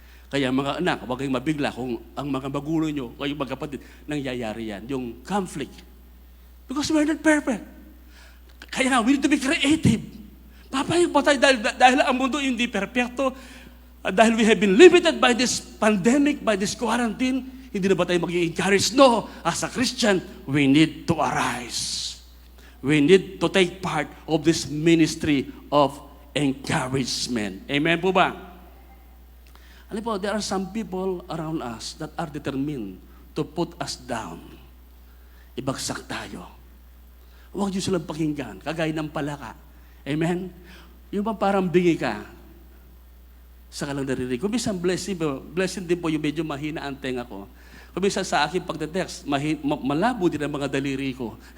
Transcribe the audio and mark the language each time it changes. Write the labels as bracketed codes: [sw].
[tl] Kaya mga anak, huwag kayong mabigla kung ang mga magulo nyo, o yung magkapatid, nangyayari yan. Yung conflict. [en] Because we're not perfect. [tl] Kaya nga, [en] we need to be creative. [tl] Papayag pa tayo dahil ang mundo hindi perfecto. [en] Dahil we have been limited by this pandemic, by this quarantine, [tl] hindi na ba tayo mag-i-encourage? [en] No, as a Christian, we need to arise. We need to take part of this ministry of encouragement. [tl] Amen po ba? Alam po, [en] there are some people around us that are determined to put us down. [tl] Ibagsak tayo. Huwag niyo silang pakinggan, kagaya ng palaka. Amen? Yung ba parang bingi ka, sa kalang naririnig. Kung minsan blessing din po yung medyo mahina ang tenga ko. Kung minsan sa akin pagte-text, malabo din ang mga daliri ko.